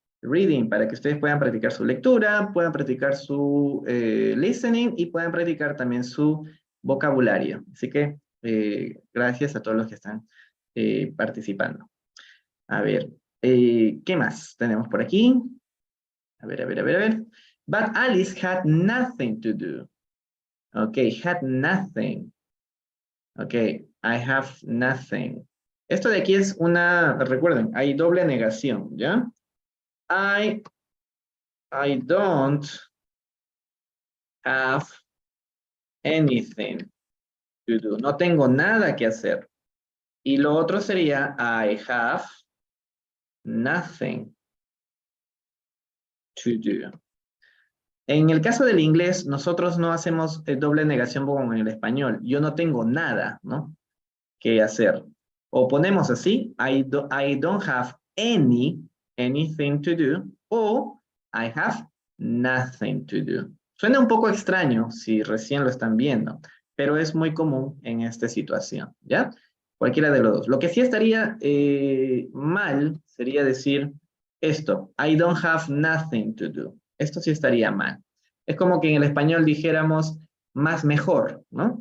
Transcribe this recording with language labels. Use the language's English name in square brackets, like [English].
[Spanish] Reading, para que ustedes puedan practicar su lectura, puedan practicar su listening y puedan practicar también su vocabulario. Así que gracias a todos los que están participando. A ver, ¿qué más tenemos por aquí? A ver, a ver, a ver, a ver. [English] But Alice had nothing to do. Okay, had nothing. Okay, I have nothing. [Spanish] Esto de aquí es una, recuerden, hay doble negación, ¿ya? [English] I don't have anything to do. [Spanish] No tengo nada que hacer. Y lo otro sería [English] I have nothing to do. [Spanish] En el caso del inglés, nosotros no hacemos doble negación como en el español. Yo no tengo nada, ¿no?, que hacer. O ponemos así, [English] I don't have anything to do, o I have nothing to do. [Spanish] Suena un poco extraño si recién lo están viendo, pero es muy común en esta situación, ¿ya? Cualquiera de los dos. Lo que sí estaría mal sería decir esto, [English] I don't have nothing to do. [Spanish] Esto sí estaría mal. Es como que en el español dijéramos más mejor, ¿no?